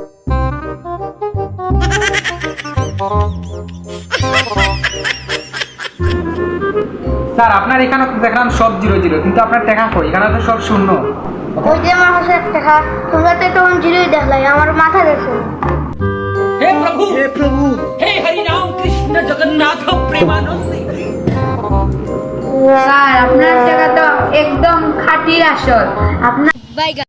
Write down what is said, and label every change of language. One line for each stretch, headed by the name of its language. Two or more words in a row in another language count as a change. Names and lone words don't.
Bangla: স্যার আপনার এখানে তো দেখলাম সব 00 কিন্তু আপনার টাকা কই এখানে তো সব শূন্য ওই যে আমার কাছে একটা টেকা তোমরা তো তখন জিরোই দেখলাই আমার মাথা দেখো
Hindi: हे प्रभु हे हरि राम कृष्ण जगन्नाथ प्रेमानंद
Bangla: স্যার আপনার জায়গা তো একদম খাঁটি আসল আপনার